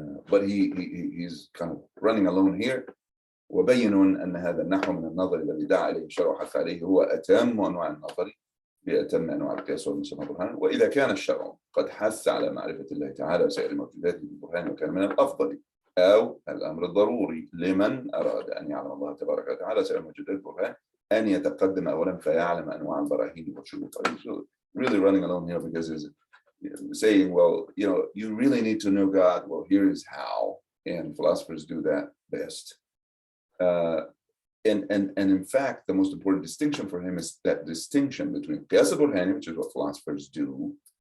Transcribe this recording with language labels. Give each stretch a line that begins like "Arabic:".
English: But he's kind of running alone here.
Arabic: وبين أن هذا النحو من النظر الذي دعا إليه الشرع وحث عليه هو أتم أنواع النظر بأتم أنواع القياس والمسمى برهان وإذا كان الشرع قد حث على معرفة الله تعالى وسائر الموجودات بالبرهان وكان من الأفضل أو الأمر الضروري لمن أراد أن يعلم الله تبارك وتعالى وسائر الموجودات بالبرهان أن يتقدم أولا فيعلم أنواع البراهين والشروط.
English: Really running alone here because he's saying, well, you really need to know God. Well, here is how, and philosophers do that best. And in fact, the most important distinction for him is that distinction between qiyas al-burhani, which is what philosophers do.